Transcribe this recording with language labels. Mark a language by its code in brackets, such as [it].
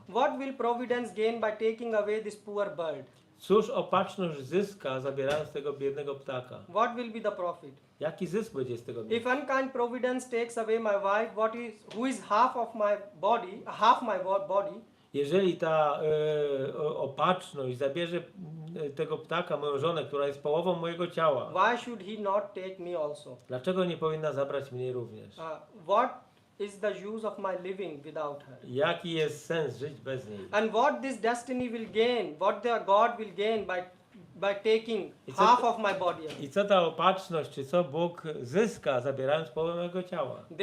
[en] What will providence gain by taking away this poor bird? [pl] Cóż opatrzność zyska, zabierając tego biednego ptaka? [en] What will be the profit? [pl] Jaki zysk będzie z tego miał? [en] If unkind providence takes away my wife, who is half my body, [pl] Jeżeli ta opatrzność zabierze tego ptaka, moją żonę, która jest połową mojego ciała, [en] why should he not take me also? [pl] dlaczego nie powinna zabrać mnie również? [en] What is the use of my living without her? [pl] Jaki jest sens żyć bez niej? [en] And what this destiny will gain, what the God will gain by by taking It's half a- of my body away? [pl] I co ta opatrzność, czy co Bóg zyska, zabierając połowę mojego ciała?